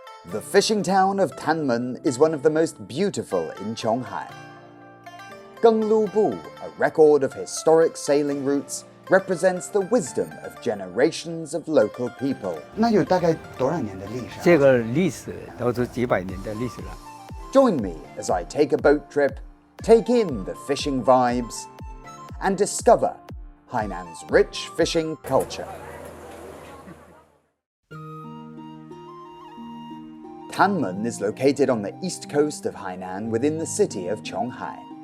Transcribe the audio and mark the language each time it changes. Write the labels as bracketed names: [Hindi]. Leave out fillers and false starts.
[English] The fishing town of Tanman is one of the most beautiful in Chonghai. Genglubu, a record of historic sailing routes, represents the wisdom of generations of local people. [Chinese] 那有大概多少年的历史？这个历史都是几百年的历史了。 [English] Join me as I take a boat trip, take in the fishing vibes, and discover Hainan's rich fishing culture. Tanman is located on the east coast of Hainan within the city of Chonghai.